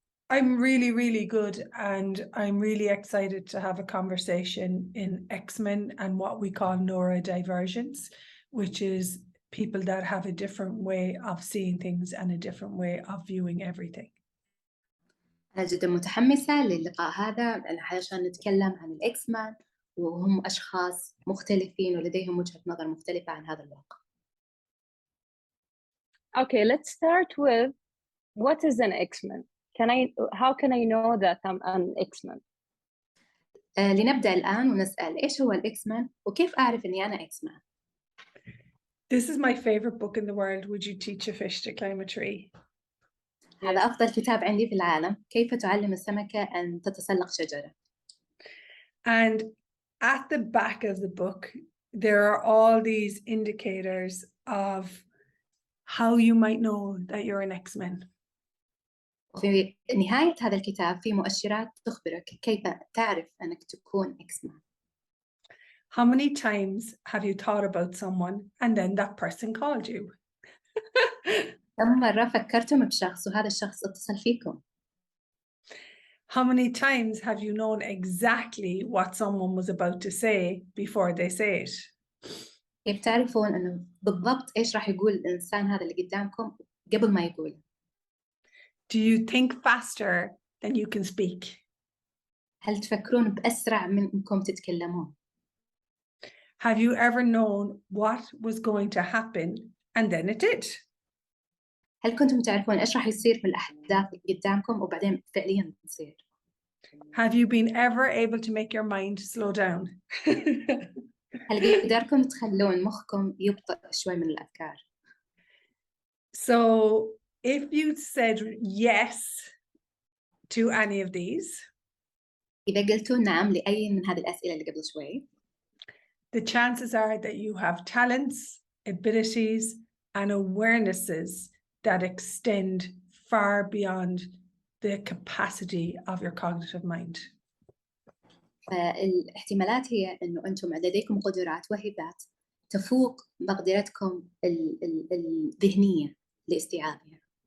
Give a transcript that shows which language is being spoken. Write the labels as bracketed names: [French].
[English] I'm really good, and I'm really excited to have a conversation in Xmen and what we call neurodivergence, which is people that have a different way of seeing things and a different way of viewing everything. [Arabic] أنا جدا متحمسة للقاء هذا عشان نتكلم عن الإكسمان، وهم أشخاص مختلفين ولديهم وجهة نظر مختلفة عن هذا الواقع. [English] Okay, let's start with what is an Xmen? How can I know that I'm an Xmen? [Arabic] لنبدأ الآن ونسأل إيش هو الإكسمان وكيف أعرف إني أنا إكسمان؟ [English] This is my favorite book in the world. Would you teach a fish to climb a tree? [Arabic] هذا أفضل كتاب عندي في العالم. كيف تعلم السمكة أن تتسلق شجرة؟ [English] And at the back of the book, there are all these indicators of how you might know that you're an Xmen. [Arabic] وفي نهاية هذا الكتاب في مؤشرات تخبرك كيف تعرف أنك تكون إكسمان. [English] How many times have you thought about someone and then that person called you? [Arabic] كم مرة فكرتم بشخص وهذا الشخص اتصل فيكم؟ [English] How many times have you known exactly what someone was about to say before they say it? [Arabic] كيف تعرفون أنه بالضبط إيش راح يقول الإنسان هذا اللي قدامكم قبل ما يقول؟ [English] Do you think faster than you can speak? [Arabic] هل تفكرون بأسرع من إنكم تتكلمون؟ [English] Have you ever known what was going to happen and then it did? [Arabic] هل كنتم تعرفون إيش راح يصير في الأحداث اللي قدامكم وبعدين فعلياً تصير؟ [English] Have you been ever able to make your mind slow down? [Arabic] هل قدرتم تخلون مخكم يبطئ شوي من الأفكار؟ [English] So if you said yes to any of these, [Arabic] إذا قلتوا نعم لأي من هذه الأسئلة اللي قبل شوي، [English] the chances are that you have talents, abilities, and awarenesses that extend far beyond the capacity of your cognitive mind. [Arabic] فالاحتمالات هي إنه أنتم لديكم قدرات وهبات تفوق مقدرتكم الذهنية لاستيعابها.